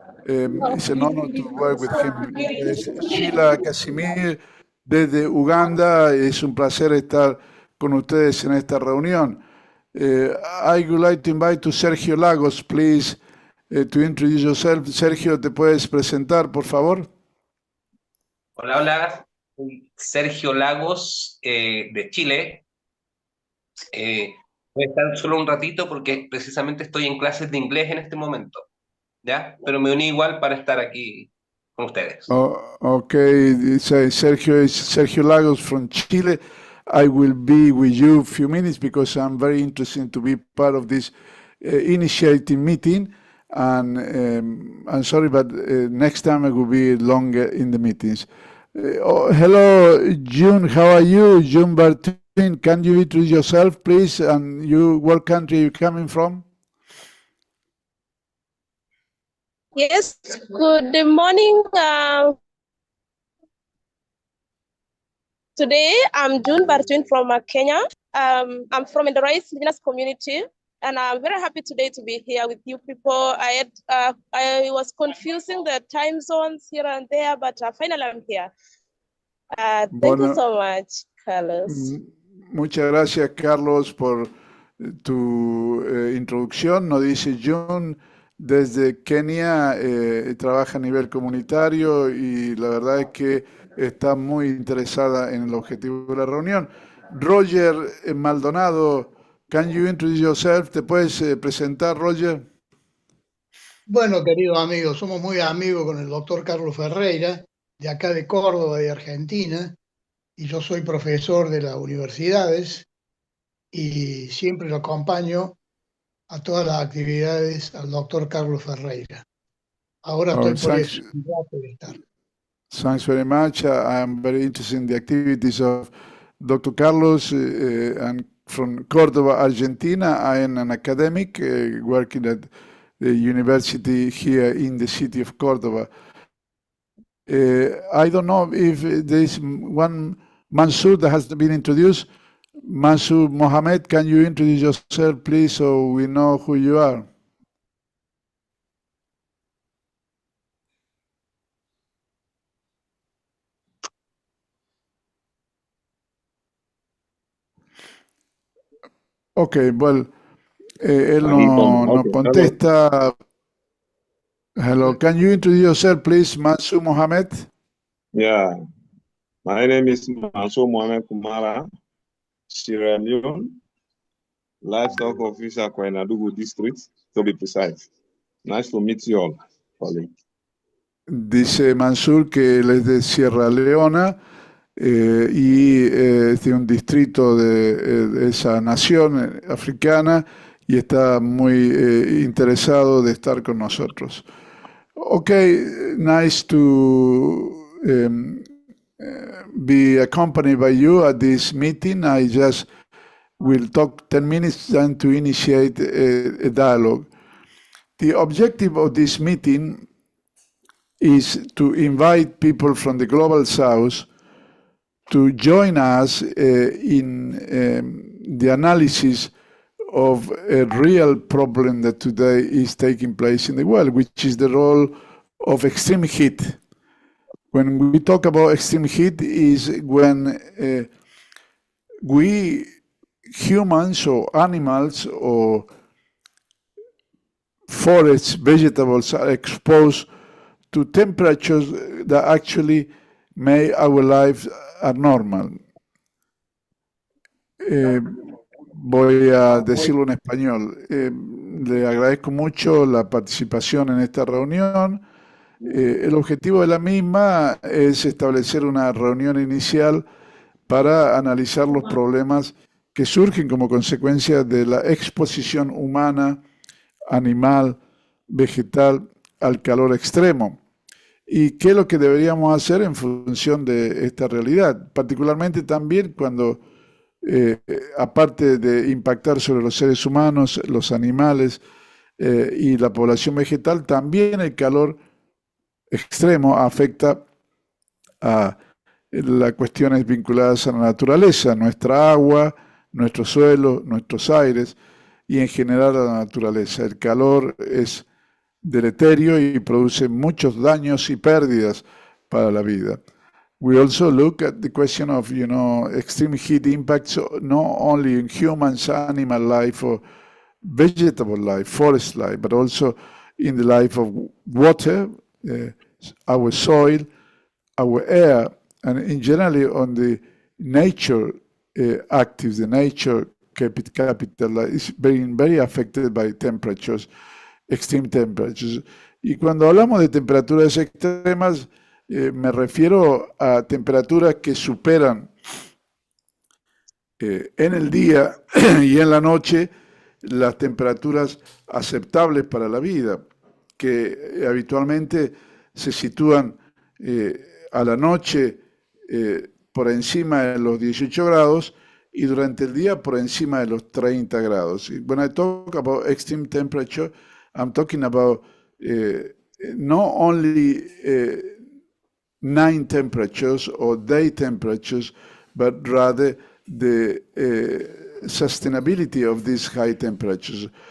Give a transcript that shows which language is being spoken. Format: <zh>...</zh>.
<en>It's an honor to work with him.</en> <es>Sheila Casimir desde Uganda. Es un placer estar con ustedes en esta reunión.</es> <en>I would like to invite to Sergio Lagos, please, to introduce yourself.</en> <es>Sergio, ¿te puedes presentar, por favor? Hola, hola. Soy Sergio Lagos, de Chile. Voy a estar solo un ratito porque precisamente estoy en clases de inglés en este momento, ¿ya? Pero me uní igual para estar aquí con ustedes.</es> <en>Okay, Sergio Lagos from Chile. I will be with you a few minutes because I'm very interested to be part of this initiating meeting. And I'm sorry, but next time I will be longer in the meetings. Hello, June. How are you? June Bartin. Can you introduce yourself, please? And you, what country are you coming from? Yes, good morning. Today, I'm June Bartwin from Kenya. I'm from the rice business community, and I'm very happy today to be here with you people. I was confusing the time zones here and there, but finally I'm here. Thank you so much, Carlos.</en> <es>Muchas gracias, Carlos, por tu introducción. Nos dice June desde Kenia, trabaja a nivel comunitario y la verdad es que está muy interesada en el objetivo de la reunión.</es> <en>Roger Maldonado, can you introduce yourself?</en> <es>¿Te puedes presentar, Roger? Bueno, queridos amigos, somos muy amigos con el doctor Carlos Ferreira, de acá de Córdoba, de Argentina, y yo soy profesor de las universidades y siempre lo acompaño a todas las actividades al doctor Carlos Ferreira. Ahora estoy por eso, un rato de estar.</es> <en>Thanks very much. I am very interested in the activities of Dr. Carlos, and from Córdoba, Argentina. I am an academic working at the university here in the city of Córdoba. I don't know if there is one Mansour that has been introduced. Mansour Mohammed, can you introduce yourself, please, so we know who you are? Okay, well,</en> <es>él no contesta.</es> <en>Hello, can you introduce yourself, please, Mansour Mohammed? Yeah, my name is Mansour Mohammed Kumara, Sierra Leone, livestock officer, Kwainadugu district, to be precise. Nice to meet you all, colleague.</en> <es>Dice Mansour que él es de Sierra Leona y es de un distrito de esa nación africana y está muy interesado de estar con nosotros.</es> <en>Okay, nice to be accompanied by you at this meeting. I just will talk 10 minutes then to initiate a dialogue. The objective of this meeting is to invite people from the Global South to join us in the analysis of a real problem that today is taking place in the world, which is the role of extreme heat. When we talk about extreme heat is when we humans or animals or forests, vegetables are exposed to temperatures that actually make our lives abnormal.</en> <es>Voy a decirlo en español. Le agradezco mucho la participación en esta reunión. El objetivo de la misma es establecer una reunión inicial para analizar los problemas que surgen como consecuencia de la exposición humana, animal, vegetal al calor extremo. ¿Y qué es lo que deberíamos hacer en función de esta realidad? Particularmente también cuando, aparte de impactar sobre los seres humanos, los animales y la población vegetal, también el calor extremo afecta a las cuestiones vinculadas a la naturaleza, nuestra agua, nuestro suelo, nuestros aires y en general a la naturaleza. El calor es deleterio y produce muchos daños y pérdidas para la vida.</es> <en>We also look at the question of, extreme heat impacts not only in humans, animal life, or vegetable life, forest life, but also in the life of water, our soil, our air, and in general on the nature active, the nature capital is being very affected by temperatures, extreme temperatures.</en> <es>Y cuando hablamos de temperaturas extremas, me refiero a temperaturas que superan en el día y en la noche las temperaturas aceptables para la vida, que habitualmente se sitúan a la noche por encima de los 18 grados y durante el día por encima de los 30 grados.</es> <en>When I talk about extreme temperature, I'm talking about not only night temperatures or day temperatures, but rather the sustainability of these high temperatures.</en>